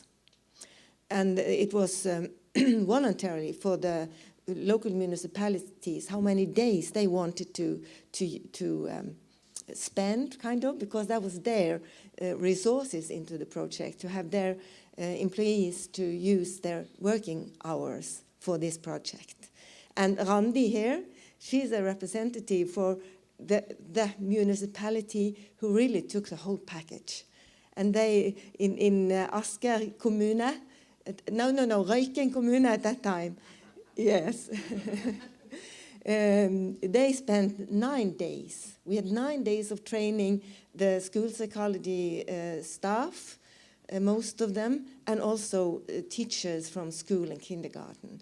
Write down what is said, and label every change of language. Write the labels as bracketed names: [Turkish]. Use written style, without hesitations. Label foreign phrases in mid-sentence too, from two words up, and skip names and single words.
[English] And it was voluntarily for the local municipalities how many days they wanted to spend, kind of, because that was their resources into the project, to have their employees to use their working hours for this project. And Randi here, she's a representative for the municipality who really took the whole package. And they, in Asker kommune, Røyken kommune at that time, yes. They spent 9 days. We had 9 days of training the school psychology staff, most of them, and also teachers from school and kindergarten.